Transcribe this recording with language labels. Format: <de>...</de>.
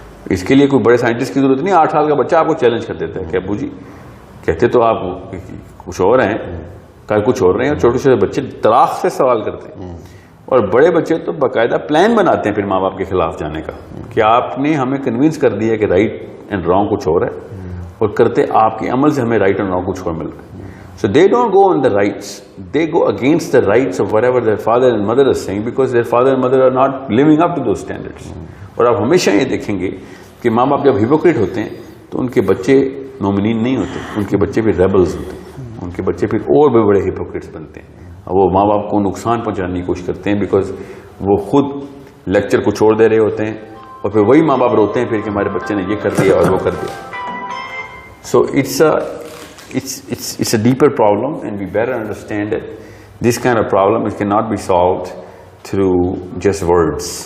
<ur>اس کے لیے کوئی بڑے سائنٹسٹ کی ضرورت نہیں. 8 سال کا بچہ آپ کو چیلنج کر دیتا ہے کہ ابو جی کہتے تو آپ کچھ اور ہیں, کل کچھ اور رہے ہیں. اور چھوٹے چھوٹے بچے طلاق سے سوال کرتے ہیں, اور بڑے بچے تو باقاعدہ پلان بناتے ہیں پھر ماں باپ کے خلاف جانے کا کہ آپ نے ہمیں کنوینس کر دیا کہ رائٹ اینڈ رانگ کچھ اور ہے, اور کرتے آپ کے عمل سے ہمیں رائٹ اینڈ رانگ کچھ اور مل رہا ہے.</ur> <en>So they don't go on the rights, they go against the rights of whatever their father and mother are saying, because their father and mother are not living up to those standards.</en> <ur>اور آپ ہمیشہ یہ دیکھیں گے کہ ماں باپ جب ہیپوکریٹ ہوتے ہیں تو ان کے بچے مومنین نہیں ہوتے, ان کے بچے بھی ریبلز ہوتے ہیں, ان کے بچے پھر اور بھی بڑے ہیپوکریٹس بنتے ہیں. وہ ماں باپ کو نقصان پہنچانے کی کوشش کرتے ہیں بیکاز وہ خود لیکچر کو چھوڑ دے رہے ہوتے ہیں, اور پھر وہی ماں باپ روتے ہیں پھر کہ ہمارے بچے نے یہ کر دیا اور وہ کر دیا.</ur> <en>So it's a deeper problem, and we better understand that this kind of problem it cannot be solved through just words.</en>